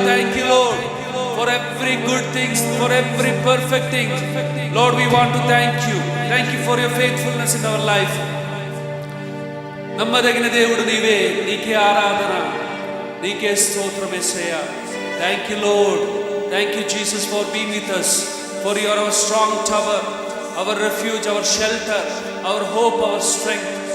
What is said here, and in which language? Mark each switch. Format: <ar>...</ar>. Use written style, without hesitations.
<en>Thank you, Lord, for every good things, for every perfect thing. Lord, we want to thank you. Thank you for your faithfulness in our life.</en> <te>నమ్మదగిన దేవుడు నీవే, నీకే ఆరాధన, నీకే స్తోత్రం యేసయ్యా.</te> <en>Thank you, Lord. Thank you, Jesus, for being with us, for you are our strong tower, our refuge, our shelter, our hope, our strength.</en>